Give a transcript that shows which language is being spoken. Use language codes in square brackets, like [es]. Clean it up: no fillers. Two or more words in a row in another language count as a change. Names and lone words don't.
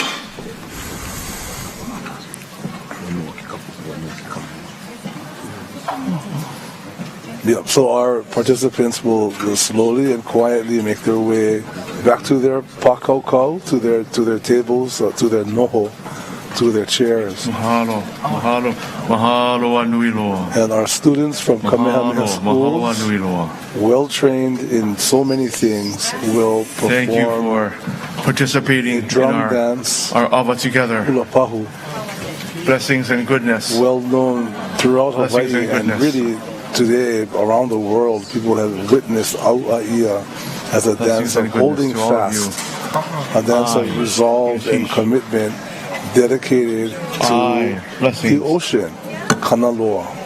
[en] Yeah, so our participants will slowly and quietly make their way back to their pakaukau, to their tables, to their noho, to their chairs. [haw] Mahalo, mahalo, mahalo anui loa. [en] And our students from Kamehameha schools, well trained in so many things, will perform. Thank you for participating in dance, our Ava together. [haw] Hula pahu. [en] Blessings and goodness. Well known throughout Hawaii and really today around the world, people have witnessed Au'aia as a dance of holding fast, a dance of resolve and commitment dedicated to the ocean, Kanaloa.